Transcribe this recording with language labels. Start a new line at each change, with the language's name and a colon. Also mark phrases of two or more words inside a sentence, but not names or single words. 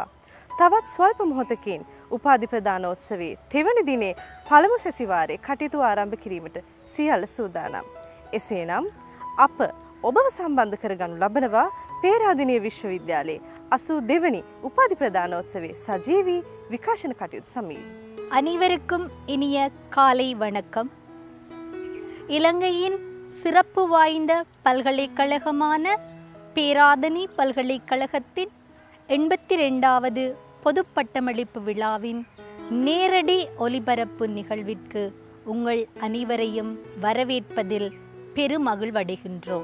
Sinhala: තවත් ස්වල්ප මොහොතකින් උපාධි ප්‍රදානෝත්සවයේ තෙවැනි දිනේ පළමු සැසිවාරයේ කටයුතු ආරම්භ කිරීමට සියල්ල සූදානම්. එසේනම් අප ඔබව සම්බන්ධ කරගනු ලබනවා පේරාදෙණිය විශ්වවිද්‍යාලයේ 82 වෙනි උපාධි ප්‍රදානෝත්සවයේ සජීවී විකාශන කටයුතු සමඟ.
Tamil: அனைவருக்கும் இனிய காலை வணக்கம். இலங்கையின் சிறப்பு வாய்ந்த பல்கலைக்கழகமான பேராதெனி பல்கலைக்கழகத்தின் 82வது பொது பட்டமளிப்பு விழாவின் நேரடி ஒலிபரப்பு நிகழ்விற்கு உங்கள் அனைவரையும் வரவேற்பதில் பெருமகிழ்வடைகின்றோம்.